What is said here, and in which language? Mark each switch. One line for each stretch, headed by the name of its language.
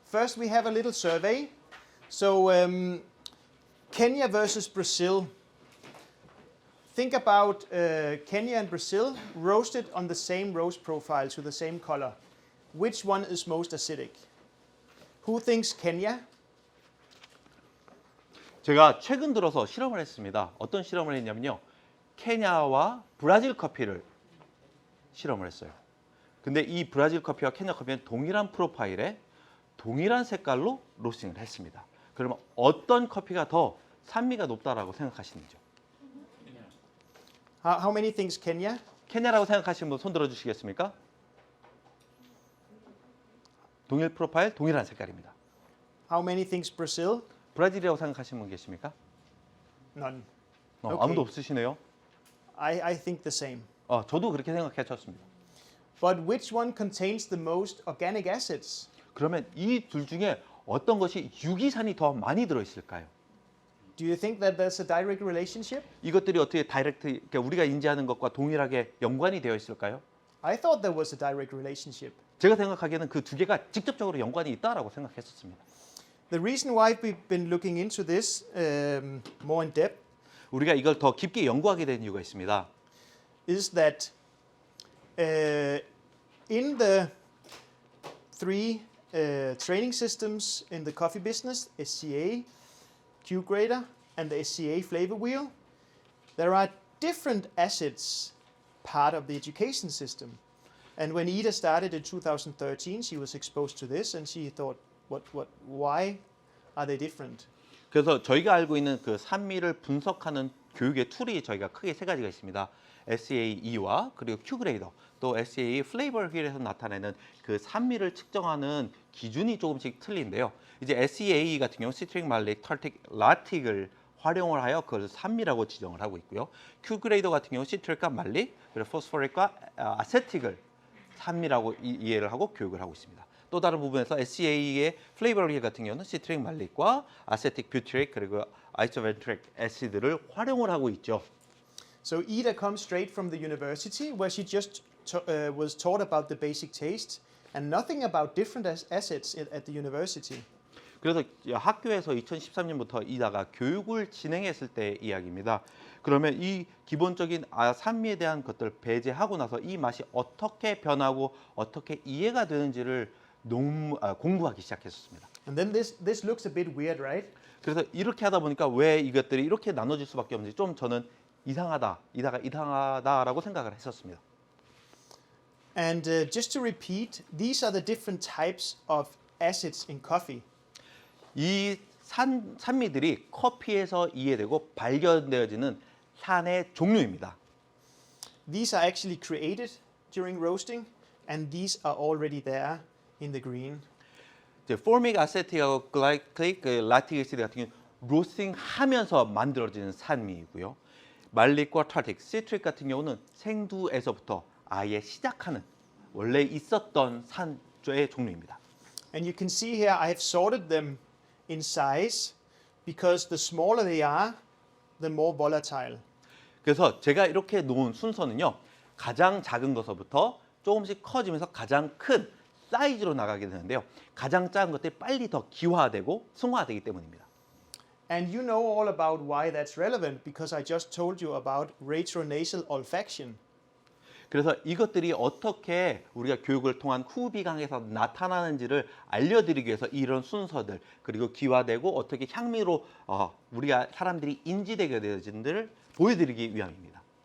English: first we have a little survey. So Kenya versus Brazil. Think about Kenya and Brazil roasted on the same roast profile to the same color. Which one is most acidic? Who thinks Kenya?
Korean: 제가 최근 들어서 실험을 했습니다. 어떤 실험을 했냐면요. 케냐와 브라질 커피를 실험을 했어요. 근데 이 브라질 커피와 케냐 커피는 동일한 프로파일에 동일한 색깔로 로스팅을 했습니다. 그러면 어떤 커피가 더 산미가 높다라고 생각하시는지요?
English: How many thinks Kenya?
Korean: 케냐라고 생각하시는 분 손 들어주시겠습니까? 동일 프로파일, 동일한 색깔입니다.
English: How many thinks Brazil?
Korean: 브라질이라고 생각하시는 분 계십니까?
English: None.
Korean: 아무도 없으시네요.
English: I think the same.
Korean: 저도 그렇게 생각했었습니다.
English: But which one contains the most organic acids?
Korean: 그러면 이 둘 중에 어떤 것이 유기산이 더 많이 들어있을까요?
English: Do you think that there's a direct relationship?
Korean: 이것들이 어떻게 다이렉트, 그러니까 우리가 인지하는 것과 동일하게 연관이 되어 있을까요?
English: I thought there was a direct relationship.
Korean: 제가 생각하기에는 그 두 개가 직접적으로 연관이 있다라고 생각했었습니다.
English: The reason why we've been looking into this more in depth
Korean: 우리가 이걸 더 깊게 연구하게 된 이유가 있습니다.
English: is that in the three training systems in the coffee business, SCA, Q-Grader, and the SCA flavor wheel, there are different acids part of the education system. And when Ida started in 2013, she was exposed to this, and she thought, why are they different?
Korean: 그래서 저희가 알고 있는 그 산미를 분석하는 교육의 툴이 저희가 크게 세 가지가 있습니다. SCAE와 그리고 Qgrader, 또 SCA 플레이버 휠에서 나타내는 그 산미를 측정하는 기준이 조금씩 틀린데요. 이제 SCA 같은 경우 시트릭, 말릭, 털틱, 라틱을 활용을 하여 그걸 산미라고 지정을 하고 있고요. Qgrader 같은 경우 시트릭과 말릭, 그리고 포스포릭과 아세틱을 산미라고 이해를 하고 교육을 하고 있습니다. 또 다른 부분에서 SCA의 플레이버 휠 같은 경우는 시트릭 말릭과 아세틱 뷰트릭 그리고 아이소벤트릭 애시드를 활용을 하고 있죠.
English: So Ida comes straight from the university where she just was taught about the basic taste and nothing about different acids at the university.
Korean: 그래서 학교에서 2013년부터 이다가 교육을 진행했을 때 이야기입니다. 그러면 이 기본적인 산미에 대한 것들을 배제하고 나서 이 맛이 어떻게 변하고 어떻게 이해가 되는지를 공부하기 시작했었습니다.
English: And then this looks a bit weird, right?
Korean: 그래서 이렇게 하다 보니까 왜 이것들이 이렇게 나눠질 수밖에 없는지 좀 저는 이상하다라고 생각을 했었습니다.
English: And just to repeat, these are the different types of acids in coffee.
Korean: 이 산미들이 커피에서 이해되고 발견되어지는 산의 종류입니다.
English: These are actually created during roasting, and these are already there in the green.
Korean: 포미c 아세틱하고 글라이클릭, 라틱 애시드 같은 경우 로스팅하면서 만들어지는 산미이고요. 말릭과 털틱, 시트릭 같은 경우는 생두에서부터 아예 시작하는 원래 있었던 산조의 종류입니다.
English: And you can see here I have sorted them in size because the smaller they are, the more volatile.
Korean: 그래서 제가 이렇게 놓은 순서는요. 가장 작은 것부터 조금씩 커지면서 가장 큰 사이즈로 나가게 되는데요. 가장 작은 것들이 빨리 더 기화되고 승화되기 때문입니다.
English: And you know all about why that's relevant because I just told you about retronasal olfaction.
Korean: 그래서 이것들이 어떻게 우리가 교육을 통한 후비강에서 나타나는지를 알려드리기 위해서 이런 순서들 그리고 기화되고 어떻게 향미로 우리가 사람들이 인지되게 되어진지를 보여드리기 위함입니다.